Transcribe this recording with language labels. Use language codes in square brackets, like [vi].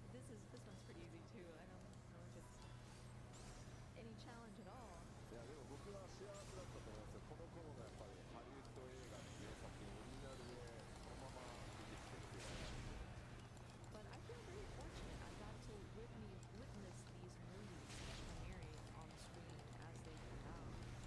[en] This one's pretty easy too. I don't know if it's any challenge at all. [ja] いやでも僕は幸せだったと思いますよ。この頃のやっぱりハリウッド映画っていう作品オリジナルでそのまま出てきてるっていうのは [en] But I feel very fortunate. I got to witness these movies premiering on screen as they came out.